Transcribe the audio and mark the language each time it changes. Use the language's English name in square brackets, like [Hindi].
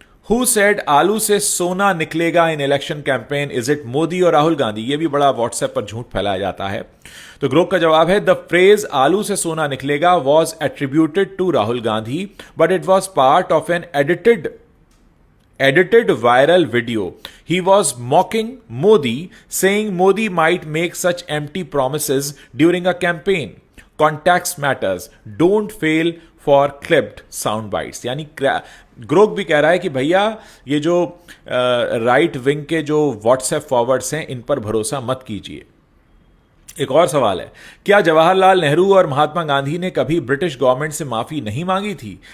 [English] who said [Hindi] आलू से सोना निकलेगा [English] In election campaign? Is it [Hindi] Modi और राहुल गांधी? ये भी बड़ा व्हाट्सएप पर झूठ फैलाया जाता है। तो ग्रोक का जवाब है, [English] the phrase [Hindi] आलू से सोना निकलेगा [English] Was attributed to Rahul Gandhi, but it was part of an edited viral video. He was mocking Modi, saying Modi might make such empty promises during a campaign. Context matters. Don't fail for clipped sound bites. [Hindi] यानी Grok भी कह रहा है कि भैया ये जो right wing के जो व्हाट्सएप फॉरवर्ड्स हैं, इन पर भरोसा मत कीजिए। एक और सवाल है, क्या जवाहरलाल नेहरू और महात्मा गांधी ने कभी ब्रिटिश गवर्नमेंट से माफी नहीं मांगी थी?